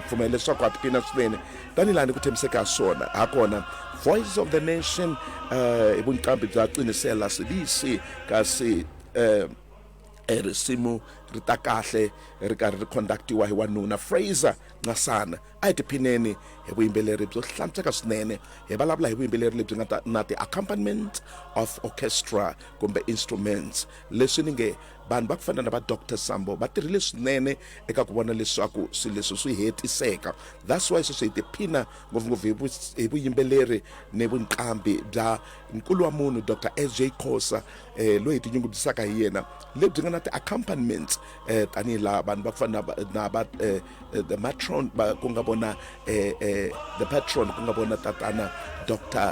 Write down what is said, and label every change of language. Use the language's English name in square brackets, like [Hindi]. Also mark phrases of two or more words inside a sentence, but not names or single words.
[English] From Elesoko Peanuts Lane, Danilani Kutemseka Sona, Akona, Voices of the Nation, Ibunkambi Zaqinisela Sibisi, [Tsonga] Kasi, risimu ritakahle ri conductiwa hi wanuna Fraser Ngasana a hi tiphineni hi vuyimbeleri byo hlantsweka swinene. Hi vulavula hi vuyimbeleri lebyi nga na ti [English] accompaniment of orchestra [Tsonga] kumbe instruments leswi ni nge vanhu va ku fana na va Dr. Sambo va tirhile swinene eka ku vona leswaku swilo leswi swi hetiseka. [English] That's why [Tsonga] sweswi hi tiphina ngopfungopfu hi vuyimbeleri ni vunqambi bya nkulu wa munhu Dr. S.J. Kosa loyi hi tinyungubyisaka hi yena lebyi nga na ti accompaniments tanihi laha vanhu va ku fana na va [English] the matron [Tsonga] ku nga vona [English] the patron [Tsonga] ku nga vona tatana Dr.